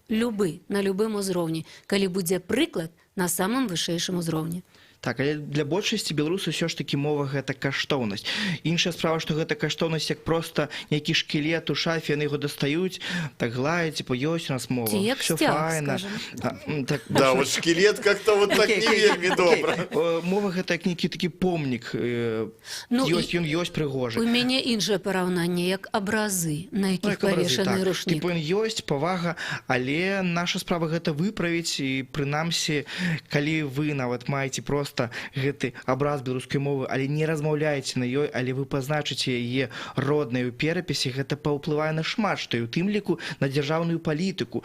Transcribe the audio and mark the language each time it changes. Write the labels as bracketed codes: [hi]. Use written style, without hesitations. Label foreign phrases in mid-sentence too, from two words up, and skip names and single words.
[be] Любы, на любым узроўні, калі будзе прыклад на самым вышэйшым узроўні. Так, але для большасці беларусаў ўсё ж такі мова гэта каштоўнасць. Іншая справа, што гэта каштоўнасць як проста нейкі шкілет у шафе, яны яго дастаюць, так гладзяць, ёсць у нас мова. Ці як сцяг, скажам. [ru] Да, вот шкілет как-то вот так [be] не вельмі добра. Мова гэта як нейкі такі помнік. Ён ёсць прыгожы. У мяне іншае параўнанне, як абразы, на якіх павешаны рушнік. Типу, ён ёсць, павага, але наша справа гэта выправіць, і прынамсі, калі вы нават маеце проста гэты абраз беларускай мовы, але не размаўляеце на ёй, але вы пазначыце яе роднай у перапісе, гэта паўплывае на шмат, што і ў тым ліку на дзяржаўную палітыку.